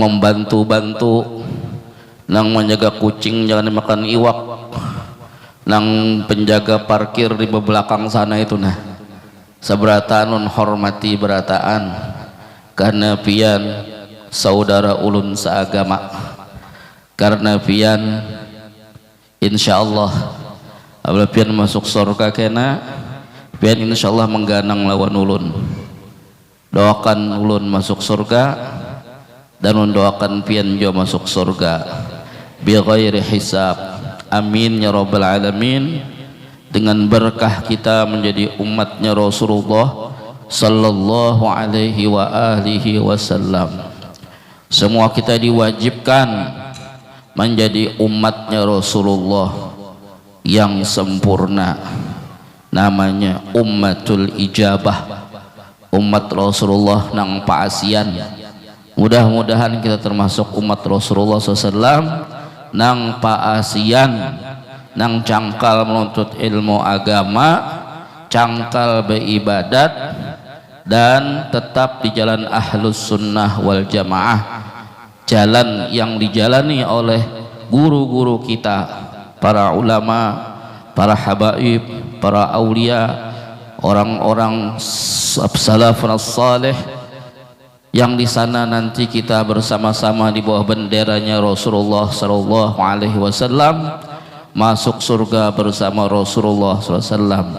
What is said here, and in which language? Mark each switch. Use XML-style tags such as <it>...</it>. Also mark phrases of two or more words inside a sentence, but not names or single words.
<bjn>membantu nang menjaga kucing jangan dimakan iwak, nang penjaga parkir di belakang sana itu saberataan ulun hormati berataan, karena pian saudara ulun seagama, karena pian insyaallah apabila pian masuk surga kena pian insyaallah mengganang lawan ulun.</bjn> <id>Doakan ulun masuk surga dan mendoakan pian juga masuk surga</id> <ar>بغير حساب آمين يا رب العالمين.</ar> <id>Dengan berkah kita menjadi umatnya Rasulullah</id> <ar>صلى الله عليه وعلى آله وسلم.</ar> <id>Semua kita diwajibkan menjadi umatnya Rasulullah yang sempurna, namanya</id> <ar>أمة الإجابة,</ar> <bjn>umat Rasulullah nang paasian. Mudah-mudahan kita termasuk umat Rasulullah SAW nang paasian, nang cangkal menuntut ilmu agama, cangkal</bjn> <id>beribadat, dan tetap di jalan</id> <ar>أهل السنة والجماعة,</ar> <id>jalan yang dijalani oleh guru-guru kita, para ulama, para habaib, para aulia, orang-orang</id> <ar>سلف صالح,</ar> <id>yang di sana nanti kita bersama-sama di bawah benderanya Rasulullah</id> <ar>صلى الله عليه وسلم</ar> <id>masuk surga bersama Rasulullah SAW.</id>